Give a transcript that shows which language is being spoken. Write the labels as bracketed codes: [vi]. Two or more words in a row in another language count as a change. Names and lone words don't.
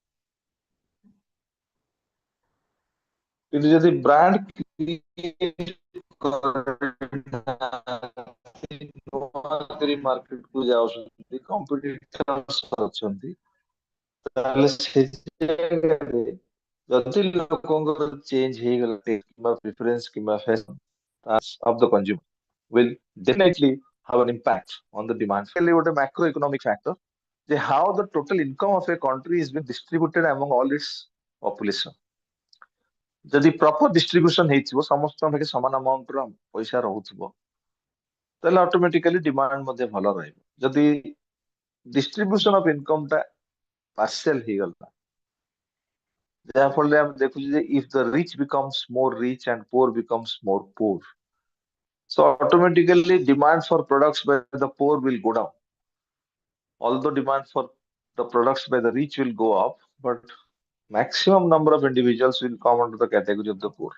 [or] କିନ୍ତୁ ଯଦି [en] brand marketକୁ [or] ଯାଉଛନ୍ତି, କମ୍ପିଟିଟର୍ସ ଅଛନ୍ତି, ତାହେଲେ ସେ ଜାଗାରେ ଯଦି ଲୋକଙ୍କର ଚେଞ୍ଜ ହେଇଗଲା କିମ୍ବା ପ୍ରିଫରେନ୍ସ କିମ୍ବା ଫ୍ୟାସନ [en] of the consumer will definitely have an impact on the demand. Really, what a macroeconomic factor, how the total income of a country is being distributed among all its population. [or] ଯଦି [en] proper distribution [or] ହେଇଥିବ, ସମସ୍ତଙ୍କ ପାଖେ ସମାନ ଆମାଉଣ୍ଟର ପଇସା ରହୁଥିବ, ତାହେଲେ [en] automatically demand [or] ମଧ୍ୟ ଭଲ ରହିବ। ଯଦି distribution of income ଟା partial ହେଇଗଲା, ଯାହା ଫଳରେ ଆମେ ଦେଖୁଛୁ ଯେ [en] if the rich becomes more rich and poor becomes more poor, so automatically demand for products by the poor will go down. Although demand for the products by the rich will go up, but maximum number of individuals will come under the category of the poor.